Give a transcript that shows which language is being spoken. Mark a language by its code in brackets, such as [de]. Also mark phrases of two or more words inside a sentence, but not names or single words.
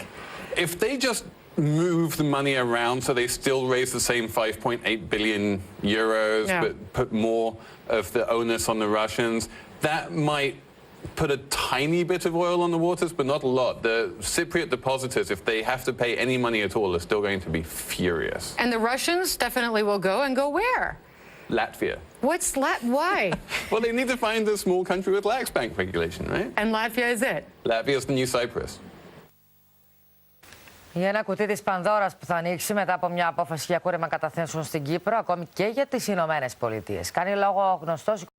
[en] If they just move the money around so they still raise the same 5.8 billion euros, but put more of the onus on the Russians, that might put a tiny bit of oil on the waters, but not a lot. The Cypriot depositors, if they have to pay any money at all, are still going to be furious. And the Russians definitely will go, and go where? Latvia. Why? Well, they need to find a small country with lax bank regulation, right? And Latvia is it? Latvia is the new Cyprus. [el] Για ένα κουτί της Πανδώρας που θα ανοίξει μετά από μια απόφαση για κούρεμα καταθέσεων στην Κύπρο, ακόμη και για τις Ηνωμένες Πολιτείες. Κάνει λόγο ο γνωστός